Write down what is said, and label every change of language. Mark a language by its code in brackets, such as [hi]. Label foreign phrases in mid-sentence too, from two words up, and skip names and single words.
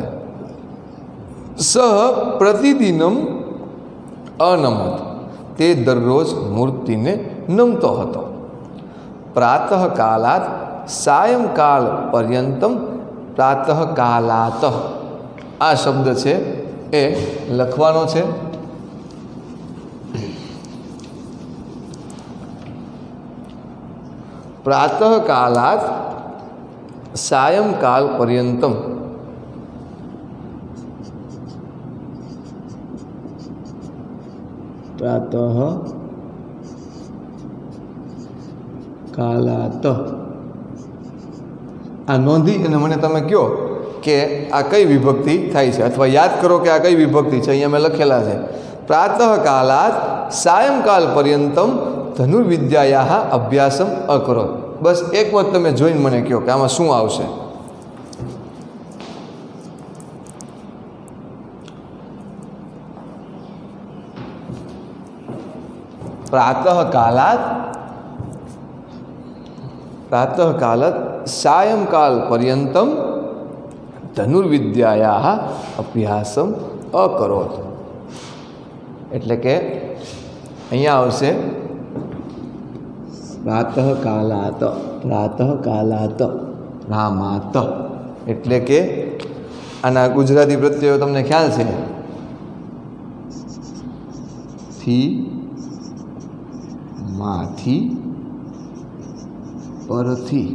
[sa] સહ પ્રતિદિનમ અનમત, [gu] તે દરરોજ મૂર્તિને નમતો હતો. [sa] પ્રાતઃકાલાત સાયંકાલ પર્યંતમ પ્રાતઃકાલાત, [gu] આ શબ્દ છે એ લખવાનો છે. [sa] प्रातःकालात् सायंकालपर्यन्तं प्रातःकालात् [gu] આ નોંધી અને મને તમે કહો કે આ કઈ વિભક્તિ થાય છે, અથવા યાદ કરો કે આ કઈ વિભક્તિ છે. અહીંયા મેં લખેલા છે [sa] પ્રાતઃકાલાत् સાયંકાલ પર્યંતમ ધનુર્વિદ્યાયાः અભ્યાસમ અકરોત. [gu] બસ એક વખત તમે જોઈને મને કહો કે આમાં શું આવશે. [sa] प्रातःकालात् सायंकाल पर्यंतम धनुर्विद्यायाः अभ्यासम अकरोत. [gu] એટલે કે અહીંયા આવશે [sa] પ્રાતઃકાલાત રામાત. [gu] એટલે કે આના ગુજરાતી પ્રત્યયો તમને ખ્યાલ છે, થી માંથી પરથી.